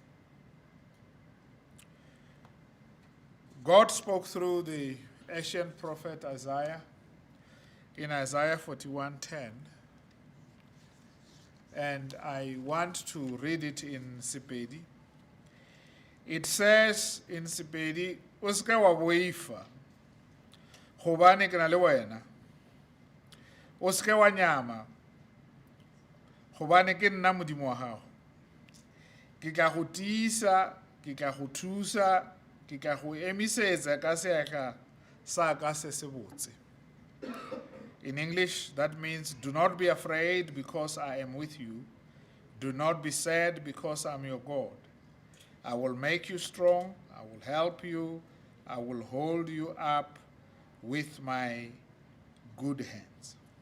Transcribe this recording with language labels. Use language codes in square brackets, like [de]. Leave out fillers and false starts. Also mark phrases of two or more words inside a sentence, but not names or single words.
[en] God spoke through the ancient prophet Isaiah in Isaiah 41:10. And I want to read it in Sepedi. It says in Sepedi, [nso] "O ska wa boifa, gobane ke na le wena. O ska wa nyama, gobane ke nna modimo wa gago. Ke ka go tiisa, ke ka go thusa, ke ka go emisetsa ka seatla sa ka se se botse." [en] In English, that means, do not be afraid because I am with you. Do not be sad because I'm your God. I will make you strong. I will help you. I will hold you up with my good hands.